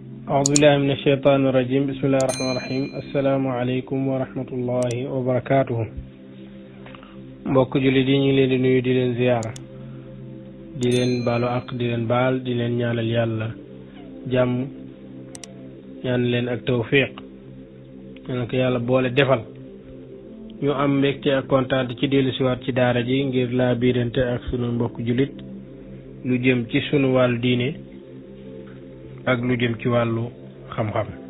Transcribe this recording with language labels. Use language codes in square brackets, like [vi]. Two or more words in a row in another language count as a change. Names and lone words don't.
[ar] أعوذ بالله من الشيطان الرجيم بسم الله الرحمن الرحيم السلام عليكم ورحمة الله وبركاته [wo] mbokk julli di ñu leen di nuyu di leen ziyaara di leen baalu ak di leen baal di leen ñaanal yàlla jàmm ñaan leen ak tawfiq ñaan ko yàlla boole defal ñu am mbégte ak kontaan ci dellu siwaat ci daara ji ngir laa biirante ak sunu mbokk jullit lu jëm ci sunu wàllu diine ak lu jëm ci wàllu xam-xam